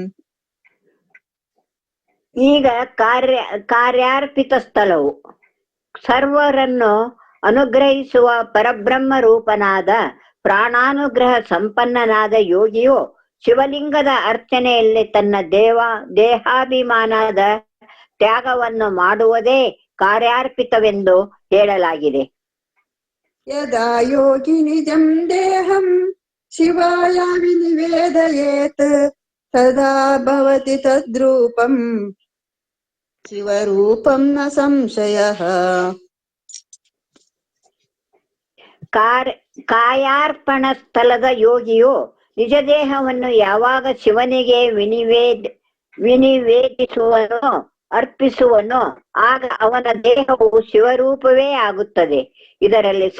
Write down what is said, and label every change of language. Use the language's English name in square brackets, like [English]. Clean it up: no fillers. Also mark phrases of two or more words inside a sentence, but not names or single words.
[Kannada] ಈಗ ಕಾರ್ಯಾರ್ಪಿತ ಸ್ಥಳವು ಸರ್ವರನ್ನು ಅನುಗ್ರಹಿಸುವ ಪರಬ್ರಹ್ಮ ರೂಪನಾದ ಪ್ರಾಣಾನುಗ್ರಹ ಸಂಪನ್ನನಾದ ಯೋಗಿಯು ಶಿವಲಿಂಗದ ಅರ್ಚನೆಯಲ್ಲಿ ತನ್ನ ದೇಹಾಭಿಮಾನದ ತ್ಯಾಗವನ್ನು ಮಾಡುವುದೇ ಕಾರ್ಯಾರ್ಪಿತವೆಂದು ಹೇಳಲಾಗಿದೆ. [Sanskrit] ಯದಾ ಯೋಗಿ ನಿಜಂ ದೇಹಂ ಶಿವಾಯ ವಿನಿವೇದಯೇತ್ ತದಾ ಭವತಿ ತದ್ರೂಪಂ ಶಿವರೂಪಂ ನ ಸಂಶಯಃ. [Kannada] ಕಾಯಾರ್ಪಣ ಸ್ಥಳದ ಯೋಗಿಯು ನಿಜ ದೇಹವನ್ನು ಯಾವಾಗ ಶಿವನಿಗೆ ವಿನಿವೇದಿಸುವನೋ ಅರ್ಪಿಸುವನೋ ಆಗ ಅವನ ದೇಹವು ಶಿವರೂಪವೇ ಆಗುತ್ತದೆ.